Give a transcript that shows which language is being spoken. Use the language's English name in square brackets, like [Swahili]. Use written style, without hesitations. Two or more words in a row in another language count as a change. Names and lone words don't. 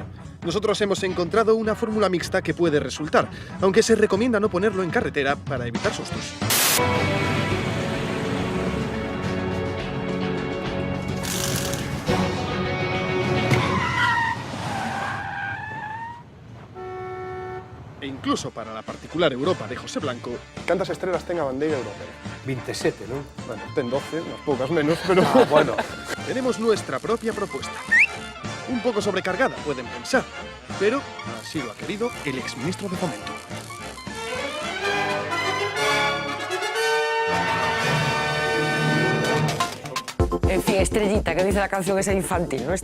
[Spanish] Nosotros hemos encontrado una fórmula mixta que puede resultar, aunque se recomienda no ponerlo en carretera para evitar sustos. E incluso para la particular Europa de José Blanco... [Galician] ¿Cantas estrelas ten a bandeira europea? [Spanish] 27, ¿no? Bueno, [Galician] ten 12, [Spanish] unas pocas menos, pero... bueno. Tenemos nuestra propia propuesta. Un poco sobrecargada, pueden pensar, pero así lo ha querido el exministro de Fomento. En fin, Estrellita, que dice la canción esa infantil, ¿no?